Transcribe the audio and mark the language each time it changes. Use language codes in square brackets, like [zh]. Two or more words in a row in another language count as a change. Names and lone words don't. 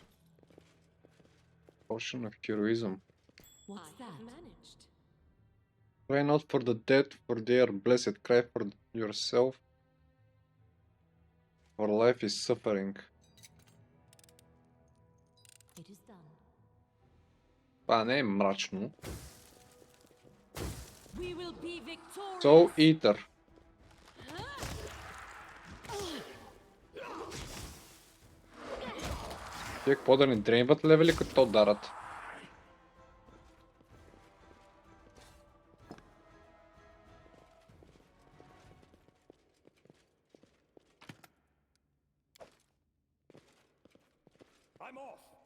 [en] Potion of heroism. What's that? Managed. Cry not for the dead, for they are blessed. Cry for yourself. For life is suffering. It is done. [bg] Това не е мрачно. [en] We will be victorious. Soul Eater. [bg] Тия какво да ни дрейнват левели, като ударат? [en] I'm off.